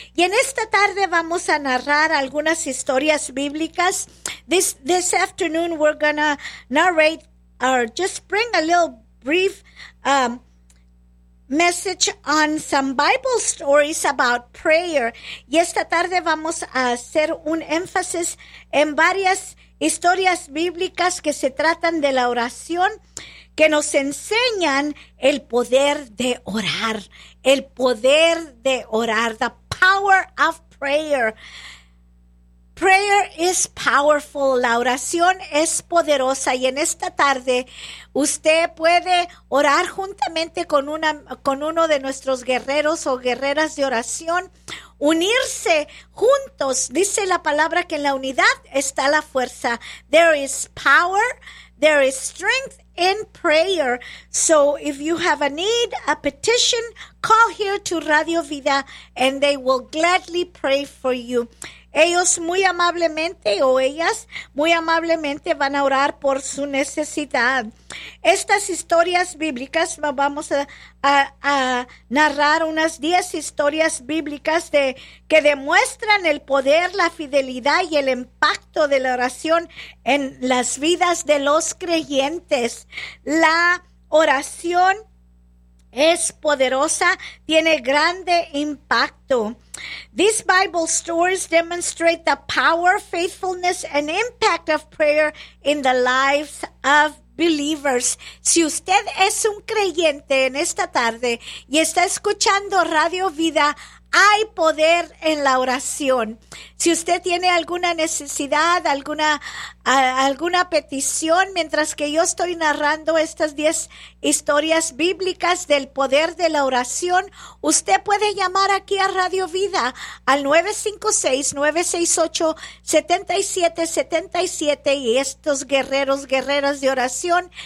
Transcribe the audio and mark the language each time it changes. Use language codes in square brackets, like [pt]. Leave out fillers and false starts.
[es] Y en esta tarde vamos a narrar algunas historias bíblicas. [en] This afternoon we're gonna narrate or just bring a little brief message on some Bible stories about prayer. [es] Y esta tarde vamos a hacer un énfasis en varias historias bíblicas que se tratan de la oración, que nos enseñan el poder de orar. El poder de orar, [en] the power of prayer. Prayer is powerful. [es] La oración es poderosa. Y en esta tarde, usted puede orar juntamente con uno de nuestros guerreros o guerreras de oración. Unirse juntos. Dice la palabra que en la unidad está la fuerza. [en] There is power. There is strength in prayer. So if you have a need, a petition, call here to Radio Vida and they will gladly pray for you. [es] Ellos muy amablemente o ellas muy amablemente van a orar por su necesidad. Estas historias bíblicas, vamos a narrar unas 10 historias bíblicas que demuestran el poder, la fidelidad y el impacto de la oración en las vidas de los creyentes. La oración es poderosa, tiene grande impacto. [en] These Bible stories demonstrate the power, faithfulness, and impact of prayer in the lives of believers. [es] Si usted es un creyente en esta tarde y está escuchando Radio Vida, hay poder en la oración. Si usted tiene alguna necesidad, alguna petición, mientras que yo estoy narrando estas 10 historias bíblicas del poder de la oración, usted puede llamar aquí a Radio Vida al 956-968-7777 y estos guerreros, guerreras de oración,